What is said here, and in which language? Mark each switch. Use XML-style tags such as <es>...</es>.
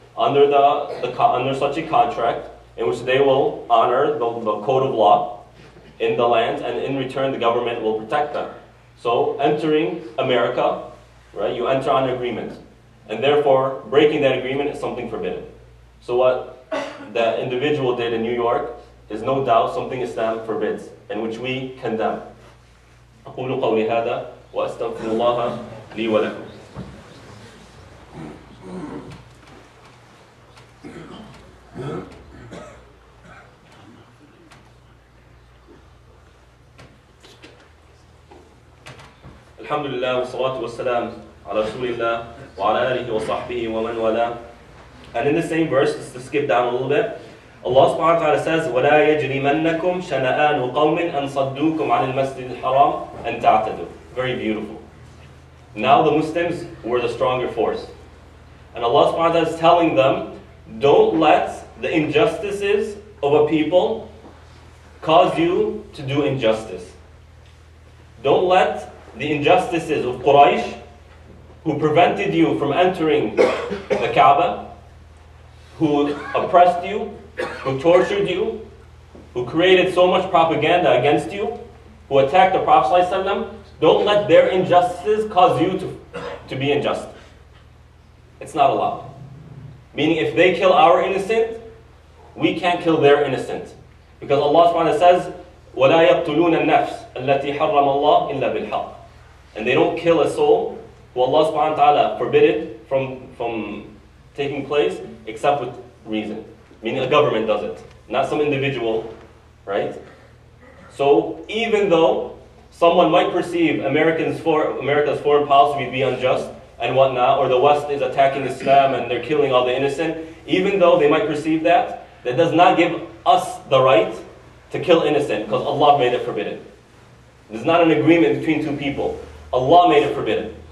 <en>Under such a contract, in which they will honor the code of law in the land, and in return the government will protect them. So entering America, right, you enter on an agreement, and therefore breaking that agreement is something forbidden. So what that individual did in New York is no doubt something Islam forbids, and which we condemn.</en> <ar>أقول قولي هذا وأستغفر الله لي ولكم. الحمد لله والصلاة والسلام على رسول الله وعلى آله وصحبه ومن والاه.</ar> <en>And in the same verse, just to skip down a little bit, Allah subhanahu wa ta'ala says,</en> <ar>وَلَا يَجْرِمَنَّكُمْ شَنَآنُ قَوْمٍ أَنْ صَدُّوكُمْ عَنِ الْمَسْجِدِ الْحَرَامِ أَنْ تَعْتَدُوا.</ar> <en>Very beautiful. Now the Muslims were the stronger force. And Allah subhanahu wa ta'ala is telling them, don't let the injustices of a people cause you to do injustice. Don't let the injustices of Quraysh, who prevented you from entering the Kaaba, who oppressed you, who tortured you, who created so much propaganda against you, who attacked the Prophet ﷺ, don't let their injustices cause you to be unjust. It's not allowed. Meaning if they kill our innocent, we can't kill their innocent. Because Allah subhanahu wa ta'ala says,</en> <ar>وَلَا يَقْتُلُونَ النَّفْسَ الَّتِي حَرَّمَ اللَّهُ إِلَّا بِالْحَقِّ.</ar> <en>And they don't kill a soul who Allah subhanahu wa ta'ala forbid from taking place except with reason. Meaning a government does it, not some individual, right? So even though someone might perceive America's foreign policy to be unjust and whatnot, or the West is attacking Islam and they're killing all the innocent, even though they might perceive that, that does not give us the right to kill innocent, because Allah made it forbidden. There's not an agreement between two people. Allah made it forbidden.</en>